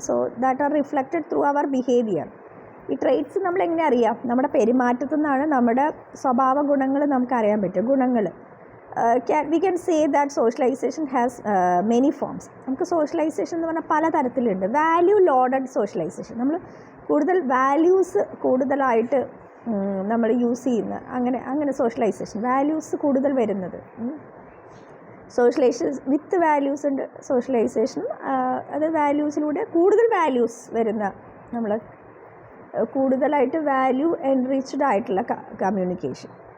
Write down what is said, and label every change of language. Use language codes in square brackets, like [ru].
[en] So that are reflected through our behaviour. [ml] ഈ traits നമ്മൾ എങ്ങനെ അറിയാം? നമ്മുടെ പെരുമാറ്റത്തു നിന്നാണ് നമ്മുടെ സ്വഭാവ ഗുണങ്ങൾ നമുക്കറിയാൻ പറ്റും. [en] ഗുണങ്ങൾ we can say that socialization has many forms. [ml] നമുക്ക് സോഷ്യലൈസേഷൻ എന്ന് പറഞ്ഞാൽ പല തരത്തിലുണ്ട്. വാല്യൂ ലോഡഡ് സോഷ്യലൈസേഷൻ, നമ്മൾ കൂടുതൽ വാല്യൂസ് കൂടുതലായിട്ട് നമ്മൾ യൂസ് ചെയ്യുന്ന അങ്ങനെ സോഷ്യലൈസേഷൻ, വാല്യൂസ് കൂടുതൽ വരുന്നത്. സോഷ്യലൈസേഷൻ വിത്ത് വാല്യൂസ് ഉണ്ട് സോഷ്യലൈസേഷൻ. അത് വാല്യൂസിലൂടെ കൂടുതൽ വാല്യൂസ് വരുന്ന, നമ്മൾ കൂടുതലായിട്ട് വാല്യൂ എൻറിച്ച്ഡ് ആയിട്ടുള്ള കമ്മ്യൂണിക്കേഷൻ.